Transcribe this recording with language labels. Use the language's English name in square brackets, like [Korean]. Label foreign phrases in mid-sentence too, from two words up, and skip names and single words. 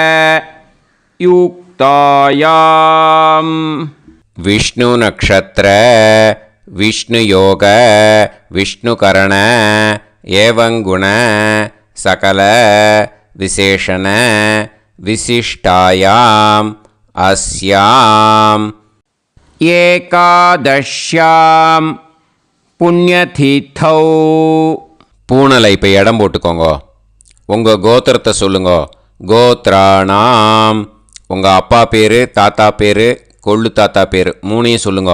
[Sanskrit] युक्तायाम् विष्णु नक्षत्र विष्णु योग विष्णुकरण एवं गुण सकल विशेषण विशिष्टायाम् अस्याम् एकादश्याम् पुण्यतीर्थौ. [Tamil] பூனலை இப்போ இடம் போட்டுக்கோங்க. உங்கள் கோத்திரத்தை சொல்லுங்க. கோத்ராணாம் உங்கள் அப்பா பேர், தாத்தா பேர், கொள்ளு தாத்தா பேர் மூணையும் சொல்லுங்க.